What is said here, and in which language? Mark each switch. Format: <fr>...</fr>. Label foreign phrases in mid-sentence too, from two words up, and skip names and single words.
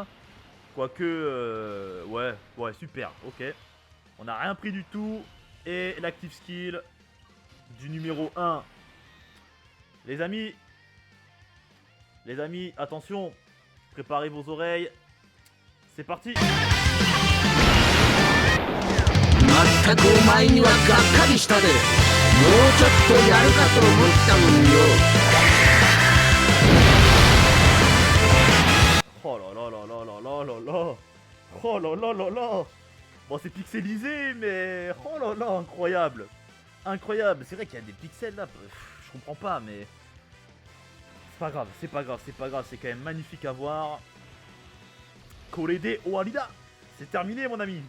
<fr>Quoique, ouais, super, ok. On n'a rien pris du tout. Et l'active skill du numéro 1. Les amis, attention. Préparez vos oreilles. C'est parti.</fr> <ja>全くお前にはがっかりしたで。もうちょっとやるかと思ったのによ。</ja> <fr>Oh là là là là là là là là. Oh là là là là. Bon, c'est pixelisé, mais... Oh là là, incroyable. Incroyable. C'est vrai qu'il y a des pixels là. Je comprends pas, mais... C'est pas grave, c'est pas grave, c'est pas grave. C'est quand même magnifique à voir.</fr> <ja>これで終わりだ.</ja> <fr>C'est terminé, mon ami.</fr>